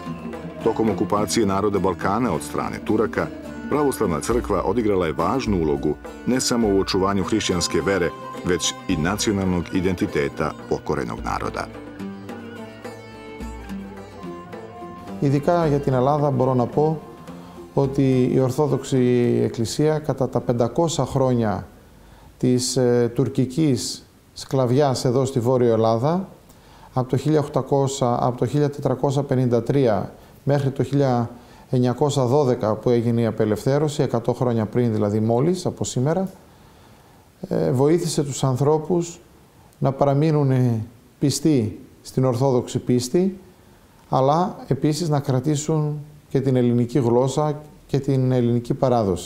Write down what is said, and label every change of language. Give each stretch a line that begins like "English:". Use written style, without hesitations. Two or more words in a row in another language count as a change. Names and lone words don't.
Serbian: Tokom okupacije naroda Balkana od strane Turaka, pravoslavna crkva odigrala je važnu ulogu ne samo u očuvanju hrišćanske vere, već i nacionalnog identiteta pokorenog naroda.
Greek: Ειδικά για την Ελλάδα μπορώ να πω ότι η Ορθόδοξη Εκκλησία κατά τα 500 χρόνια της τουρκικής σκλαβιάς εδώ στη Βόρειο Ελλάδα, από το 1453 μέχρι το 1912 που έγινε η απελευθέρωση, 100 χρόνια πριν δηλαδή μόλις από σήμερα, βοήθησε τους ανθρώπους να παραμείνουν πιστοί στην Ορθόδοξη πίστη, αλλά επίσης να κρατήσουν και την ελληνική γλώσσα και την ελληνική παράδοση.